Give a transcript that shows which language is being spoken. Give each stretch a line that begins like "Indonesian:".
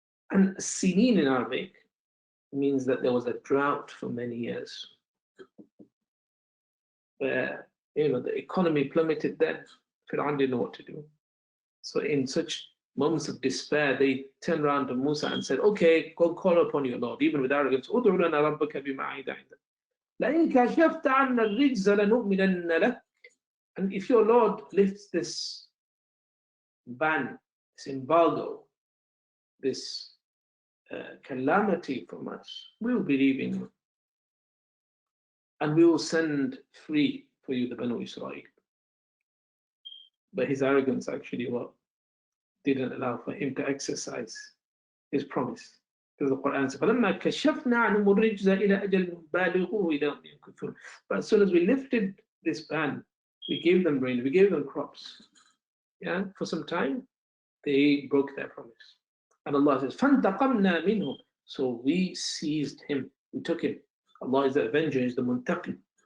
English: And sinin in Arabic means that there was a drought for many years. Where, the economy plummeted then. Fir'aun didn't know what to do. So in such moments of despair, they turned around to Musa and said, okay, go call upon your Lord, even with arrogance.
Arabic: ادع لنا ربك بما عهد عندك. لئن كشفت عنا الرجز لنؤمنن لك.
English: And if your Lord lifts this ban, this embargo, this calamity from us, we will believe in you. And we will send free for you the Banu Israel. But his arrogance actually didn't allow for him to exercise his promise. Because the Quran says,
Arabic: فَلَمَّا كَشَفْنَا عَنْهُمُ الرِّجْزَ إِلَىٰ أَجَلٍ بَالِغُوهُ إِذَا هُمْ يَنكُثُونَ.
English: But as soon as we lifted this ban, we gave them rain, we gave them crops. Yeah, for some time, they broke their promise. And Allah says,
Arabic: فَانْتَقَمْنَا مِنْهُمْ.
English: So we seized him, we took him. Allah is the avenger, is the muntaqim.